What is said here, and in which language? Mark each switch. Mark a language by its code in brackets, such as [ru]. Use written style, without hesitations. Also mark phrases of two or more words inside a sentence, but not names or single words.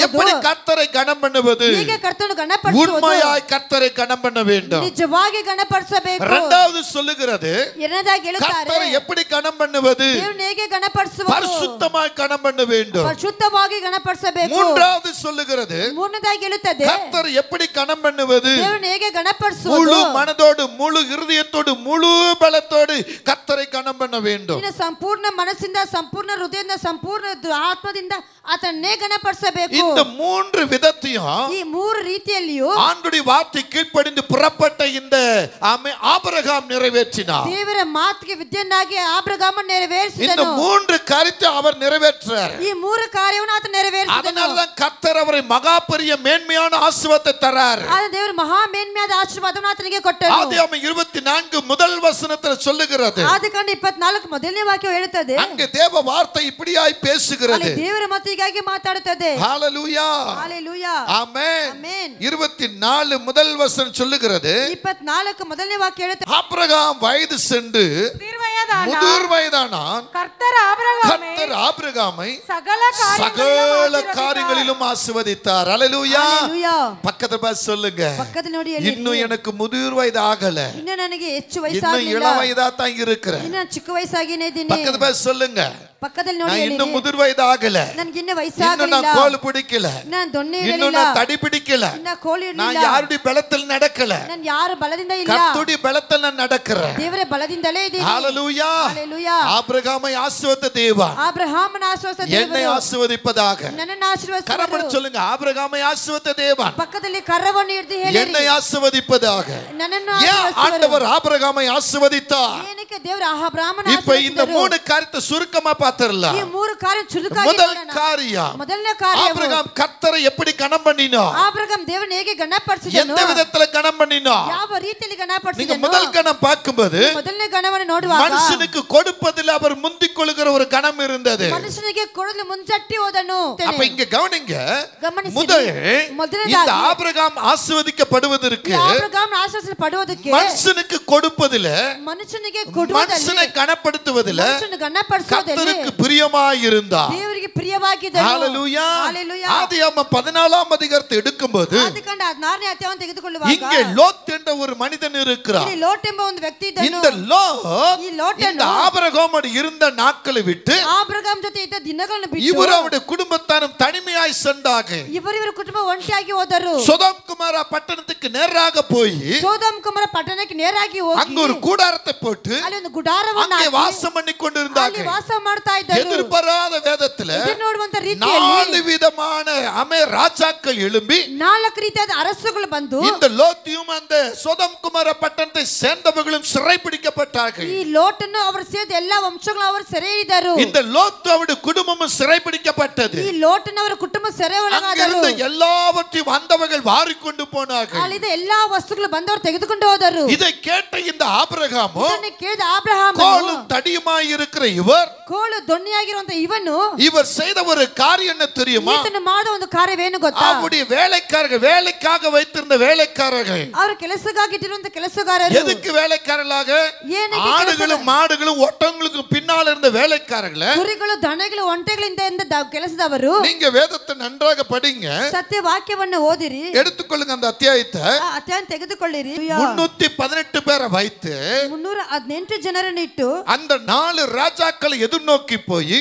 [ta] எப்படி கர்த்தரை கனம் பண்ணுவது? [kn] ಹೇಗೆ ಕರ್ತನು ಗಣಪಡಿಸುವುದು? [ta] உண்மையாய் கர்த்தரை கனம் பண்ண வேண்டும். [kn] ನಿಜವಾಗಿ ಗಣಪಡಿಸಬೇಕು. [ta] இரண்டாவது சொல்லுகிறது [kn] ಎರಡನೇದಾಗಿ ಹೇಳುತ್ತಾರೆ [ta] கர்த்தரை எப்படி கனம் பண்ணுவது? [kn] ದೇವರನ್ನು ಹೇಗೆ ಗಣಪಡಿಸುವುದು? [ta] பரிசுத்தமாய் கனம் பண்ண வேண்டும். [kn] ಪರಿಶುದ್ಧವಾಗಿ ಗಣಪಡಿಸಬೇಕು. [ta] மூன்றாவது சொல்லுகிறது [kn] ಮೂರನೇದಾಗಿ ಹೇಳುತ್ತದೆ [ta] கர்த்தரை எப்படி கனம் பண்ணுவது? [kn] ದೇವರನ್ನು ಹೇಗೆ ಗಣಪಡಿಸುವುದು? [ta] முழு மனதோடு முழு இருதயத்தோடு முழு பலத்தோடு கர்த்தரை கனம் பண்ண வேண்டும். [kn] ನಿನ್ನ ಸಂಪೂರ್ಣ ಮನಸ್ಸಿಂದ ಸಂಪೂರ್ಣ ಹೃದಯದಿಂದ ಸಂಪೂರ್ಣ ಆತ್ಮದಿಂದ ಆತನ್ನೇ ಗಣಪಡಿಸಬೇಕು. [ta] இந்த மூன்று விதத்தையும் [kn] ಈ ಮೂರು ರೀತಿಯಲ್ಲಿಯೂ [ta] ஆண்டுடைய வார்த்தை கீழ்ப்படிந்து புறப்பட்ட இந்த ஆபிரகாம் நிறைவேற்றினார். [kn] ದೇವರ ಮಾತಿಗೆ ವಿದ್ಯನ್ನಾಗಿ ಆಬ್ರಹಾಮ [ta] இந்த [kn] ನೆರವೇರಿಸಿದನು. [ta] மூன்று காரியத்தை அவர் நிறைவேற்றார். [kn] ಈ ಮೂರು ಕಾರ್ಯವನ್ನು ಆತ ನೆರವೇರಿಸಿದನು. [ta] அதனாலதான் கர்த்தர் அவரை மகா பெரிய மேன்மையான ஆசீர்வாதத்தை தரார். [kn] ಆದ ದೇವರು ಮಹಾ ಮೇನ್ಮೆಯಾದ ಆಶೀರ್ವಾದವನ್ನು ಆತನಿಗೆ ಕೊಟ್ಟನು. [ta] ஆதியாகமம் 24 முதல் வசனத்தில் சொல்லுகிறது. [kn] ಆದಿಕಾಂಡ 24 ಮೊದಲನೇ ವಾಕ್ಯ ಹೇಳುತ್ತದೆ. [ta] அங்கே தேவ வார்த்தை இப்படியாய் பேசுகிறது. [kn] ಅಲ್ಲಿ ದೇವರ ಮಾತಿಗಾಗಿ ಮಾತಾಡುತ್ತದೆ. ಹೇಳುತ್ತದೆ. [ta] ஹalleluya ஹalleluya. ஆமென். ஆமென். 24 முதல் வசனம் சொல்லுகிறது, [kn] 24 முதலನೇ ವಾಕ್ಯ ಹೇಳುತ್ತದೆ, [ta] ஆபிரகாம் வயது சென்று முதிர் வயதானான். கர்த்தர் ஆபிரகாமை சகல காரியங்களிலும் ஆசீர்வதித்தார். ஹalleluya. ஹalleluya. பக்கத்துல பார்த்து சொல்லுங்க, [kn] ಪಕ್ಕದಲ್ಲಿ ನೋಡಿ ಹೇಳಿ, [ta] இன்னும் எனக்கு முதிர் வயது ஆகல, [kn] ಇನ್ನು ನನಗೆ ಹೆಚ್ಚು [ta] இன்னும் [kn] ವಯಸ್ಸಾಗಿಲ್ಲ, [ta] இளம் வயதா தான் இருக்கிறேன். [kn] ಇನ್ನು ಚಿಕ್ಕ ವಯಸ್ಸಾಗಿನೇ ಇದ್ದೀನಿ. [ta] பக்கத்துல பார்த்து சொல்லுங்க, [kn] ಪಕ್ಕದಲ್ಲಿ ನೋಡಿ [ta] நான் [kn] ಹೇಳಿ, [ta] இன்னும் முதிர் வயது ஆகல, [kn] ನನಗೆ ಇನ್ನು [ta] இன்னும் [kn] ವಯಸ್ಸಾಗಲಿಲ್ಲ, [ta] நான் கோல் பிடிக்கல, [kn] ನಾನು ದೊಣ್ಣೆ [ta] இன்னும் [kn] ಇರಲಿಲ್ಲ, [ta] நான் தடி பிடிக்கல, [kn] ಇನ್ನು ಕೋಲು [ta] நான் [kn] ಇರಲಿಲ್ಲ, [ta] யாருடைய பலத்தில் நடக்கல, [kn] ನಾನು ಯಾರ ಬಲದಿಂದ ಇಲ್ಲ, [ta] கர்த்தருடைய பலத்தில் நான் நடக்கிறேன். [kn] ದೇವರ ಬಲದಿಂದಲೇ ಇದ್ದೀನಿ. [ta] ஹalleluya. ஹalleluya. ஆபிரகாமை ஆசீர்வதித்த தேவன் [kn] ಆಬ್ರಹಾಮನ ಆಶೀರ್ವಾದ [ta] என்னை [kn] ದೇವರು [ta] ஆசீர்வதிப்பதாக. [kn] ನನ್ನನ್ನು ಆಶೀರ್ವದಿಸುವರು. [ta] கரப்படி சொல்லுங்க, ஆபிரகாமை ஆசீர்வதித்த தேவன் [kn] ಪಕ್ಕದಲ್ಲಿ ಕರವನ್ನು ಹಿಡಿದು ಹೇಳಿ, [ta] என்னை ஆசீர்வதிப்பதாக. [kn] ನನ್ನನ್ನು [ta] ஏன் [kn] ಆಶೀರ್ವದಿಸುವರು. [ta] ஆண்டவர் ஆபிரகாமை ஆசீர்வதித்தார்? [kn] ಏನಕ್ಕೆ ದೇವರು ಅಬ್ರಹಾಮನ [ta] இப்ப இந்த [kn] ಆಶೀರ್ವದಿಸಿದರು? [ta] 3 காரியத்தை சுருக்கமா பார்த்தறலாம். [kn] ಈ 3 ಕಾರ್ಯ ಚುರುಕಾಗಿ [ta] முதல் [kn] ನೋಡೋಣ. [ta] காரியம், [kn] ಮೊದಲನೇ ಕಾರ್ಯ, [ta] ஆபிரகாம் கர்த்தரை எப்படி கனம் பண்ணினார்? [kn] ಆಬ್ರಹಾಮ್ ದೇವರನ್ನು ಹೇಗೆ ಗಣಪಡಿಸಿದನು, [ta] எந்த விதத்துல கனம் பண்ணினார்? [kn] ಯಾವ ರೀತಿಯಲ್ಲಿ [ta] நீங்க [kn] ಗಣಪಡಿಸಿದನು. [ta] முதல் கணம் பார்க்கும்போது [kn] ಮೊದಲನೇ ಗಣವನ್ನು ನೋಡುವಾಗ [ta] மனுஷனுக்கு கொடுப்பதில் அவர் முந்திக் கொள்ளுகிற ஒரு கணம் இருந்தது. [kn] ಮನುಷ್ಯನಿಗೆ ಕೊಡಲು ಮುಂಚಟ್ಟಿ ಹೋದನು. [ta] அப்ப இங்க கவனிங்க, [kn] ಗಮನಿಸಿ, [ta] முதல் இந்த ஆபிரகாம் ஆசீர்வதிக்கப்படுவதற்கு [kn] ಆಬ್ರಹಾಮ್ ಆಶೀರ್ವದಿಸಲ್ಪಡುವುದಕ್ಕೆ [ta] மனுஷனுக்கு கொடுப்பதில், [kn] ಮನುಷ್ಯನಿಗೆ [ta] மனுஷனை [kn] ಕೊಡುವುದರಲ್ಲಿ, [ta] கனப்படுத்துவதில் [kn] ಮನುಷ್ಯನು ಗಣಪಡಿಸುವುದರಲ್ಲಿ [ta] கர்த்தருக்கு பிரியமாயிருந்தார். [kn] ದೇವರಿಗೆ ಪ್ರಿಯವಾಗಿದ್ದನು. [ta] ஹalleluya. ஹalleluya. ஆதியாகமம் 14ஆம் அதிகாரத்தை எடுக்கும்போது [kn] ಆದಿಕಾಂಡ 16ನೇ ಅಧ್ಯಾಯವನ್ನು ತೆಗೆದುಕೊಳ್ಳುವಾಗ [ta] இங்கே லோத் என்ற ஒரு மனிதன் இருக்கிறார். [kn] ಇಲ್ಲಿ ಲೋಟ್ ಎಂಬ ಒಂದು ವ್ಯಕ್ತಿ ಇದ್ದನು. [ta] இந்த லோத் [kn] ಈ ಲೋಟನು [ta] இந்த ஆபிரகாமோடு இருந்த நாட்களை விட்டு [kn] ಆಬ್ರಹಾಮ್ ಜೊತೆ ಇದ್ದ ದಿನಗಳನ್ನು ಬಿಟ್ಟು [ta] இவர் அவருடைய குடும்பத்தாரும் தனிமையாய் சென்றார்கள். [kn] ಇವರ ಕುಟುಂಬ ಒಂಟಿಯಾಗಿ ಹೋದರು. [ta] சோதோம் குமாரா பட்டணத்துக்கு நேராக போய் [kn] ಸೋದೋಮ್ ಕುಮಾರ ಪಟ್ಟಣಕ್ಕೆ ನೇರಾಗಿ ಹೋಗಿ [ta] அங்க ஒரு கூடாரத்தை போட்டு [kn] ಅಲ್ಲಿ ಒಂದು ಗುಡಾರವನ್ನು [ta] அங்கே [kn] ಹಾಕಿ [ta] வாசம் பண்ணி [kn] ಅಲ್ಲಿ [ta] கொண்டிருந்தார்கள். [kn] ವಾಸ ಮಾಡ್ತಾ ಇದ್ದರು. [ta] எதிர்பாராத வேதத்துல [kn] ಇದನ್ನು ನೋಡುವಂತ ರೀತಿಯಲ್ಲಿ [ta] 4 விதமான ராஜாக்கள் எழும்பி [kn] 4 ರೀತಿಯಾದ ಅರಸುಗಳು ಬಂದು [ta] இந்த லோத்தியும் அந்த சோதோம் குமாரா பட்டணத்தை சேர்ந்தவர்களும் சிறைபிடிக்கப்பட்டார்கள். [kn] ಈ ಲೋಟನ್ನು ಅವರು ಸೇರಿದ ಎಲ್ಲಾ ವಂಶಗಳು ಅವರು ಸೆರೆ ಹಿಡಿದರು. [ta] இந்த லோத்து அவருடைய குடும்பமும் சிறைபிடிக்கப்பட்டது. [kn] ಈ ಲೋಟನ ಅವರ ಕುಟುಂಬ ಸೆರೆ ಒಳಗಾದರು. [ta] அங்கிருந்த எல்லாவற்றையும் வந்தவர்கள் வாரிக்கொண்டு போனார்கள். [kn] ಅಲ್ಲಿದ್ದ ಎಲ್ಲಾ ವಸ್ತುಗಳು ಬಂದವರು ತೆಗೆದುಕೊಂಡು ಹೋದರು. [ta] இதை கேட்ட இந்த ஆபிரகாமோ, [kn] ಇದನ್ನು ಕೇಳಿದ ಆಬ್ರಹಾಮನು, [ta] கோலும் தடியுமாய் இருக்கிற இவர், [kn] ಕೋಲು ದೊಣ್ಣೆಯಾಗಿರುವಂತ ಇವನು, [ta] இவர் செய்த ஒரு காரியம் என்ன தெரியுமா? [kn] ಈತನು ಮಾಡಿದ ಒಂದು ಕಾರ್ಯವೇನು ಗೊತ್ತಾ? [ta] அவருடைய வேலைக்காரர்கள், வேலைக்காக வைத்திருந்த வேலைக்காரர்கள், [kn] ಅವರು ಕೆಲಸಕ್ಕಾಗಿ ಇಟ್ಟಿರುವಂತ ಕೆಲಸಗಾರರು, [ta] எதுக்கு வேலைக்காரர்களாக? [kn] ಏನಕ್ಕೆ [ta] ஆடுகளும் மாடுகளும் ஒட்டங்களுக்கு பின்னால இருந்த வேலைக்காரர்கள். [kn] ಕುರಿಗಳು ದನಗಳು ಒಂಟೆಗಳಿಂದ ಕೆಲಸದವರು. [ta] நீங்க வேதத்தை நன்றாக படிங்க, [kn] ಸತ್ಯ ವಾಕ್ಯವನ್ನು ಓದಿರಿ, [ta] எடுத்துக்கொள்ளுங்க அந்த அத்தியாயத்தை. [kn] ಅಧ್ಯಾಯ ತೆಗೆದುಕೊಳ್ಳಿರಿ. [ta] 318 பேரை வைத்து [kn] 318 ಜನರನ್ನು ಇಟ್ಟು [ta] அந்த 4 ராஜாக்களை எதிர்நோக்கி போய்